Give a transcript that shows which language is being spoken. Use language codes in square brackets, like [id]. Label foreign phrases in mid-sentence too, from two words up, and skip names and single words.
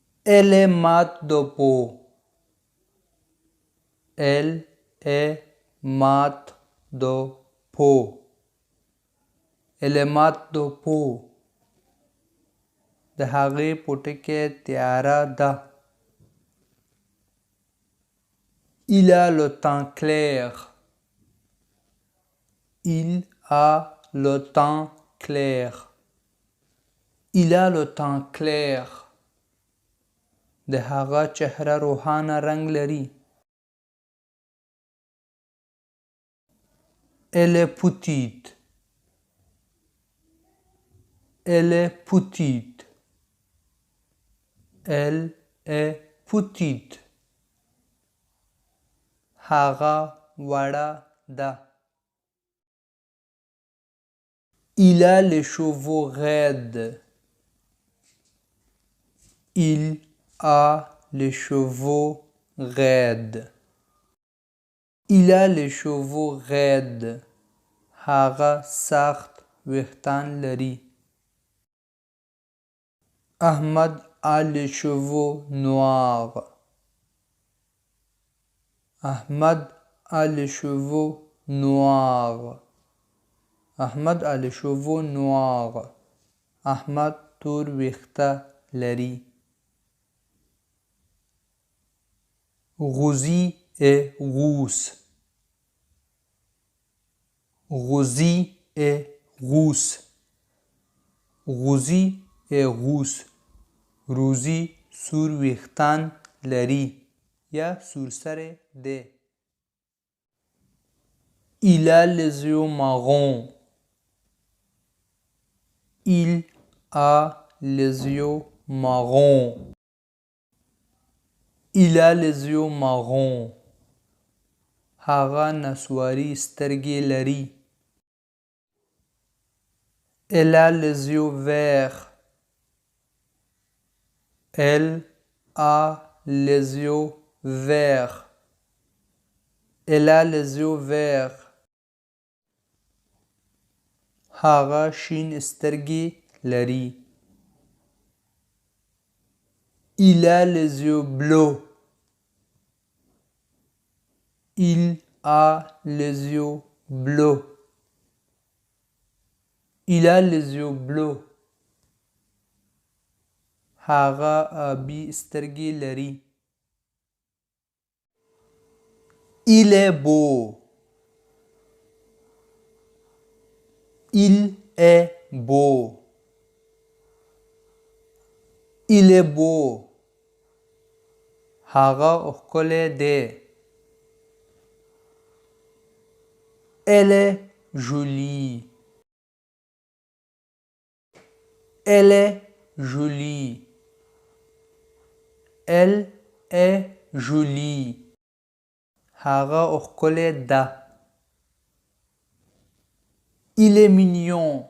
[fr] Elle est mat de peau. Elle est mat de peau. Elle est mat de peau. [ps] د هغې پوټکی تیاره ده. [fr] Il a le teint clair. Il a le teint clair. Il a le teint clair. [ps] د هغه چهره روښانه رنګ لري. [fr] Elle est petite. Elle est petite. Elle est petite. [ps] هغه وړه ده. [fr] Il a les cheveux raides. Il a les cheveux raides. Il a les cheveux raides. [ps] هغه سخت ویښتان لري. [fr] Ahmed a les cheveux noirs. Ahmed a les cheveux noirs. Ahmed a les cheveux noirs. [ps] احمد تور ویښته لري. [fr] Rosie est rousse. Rosie est rousse. Rosie est rousse. [ps] روزی سور ویښتان لري یا سور سرې دی. [fr] Il a les yeux marrons. Il a les yeux marrons. Il a les yeux marrons. [ps] هغه نسواري سترګې لري. [fr] Elle a les yeux verts. Elle a les yeux verts. Elle a les yeux verts. [ps] هغه شین سترګې لري. [fr] Il a les yeux bleus. Il a les yeux bleus. Il a les yeux bleus. [ps] هغه آبي سترګې لري. [fr] Il est beau. Il est beau. Il est beau. [ps] هغه ښکلی دی. [fr] Elle est jolie. Elle est jolie. Elle est jolie. [ps] هغه ښکلی ده. [fr] Il est mignon.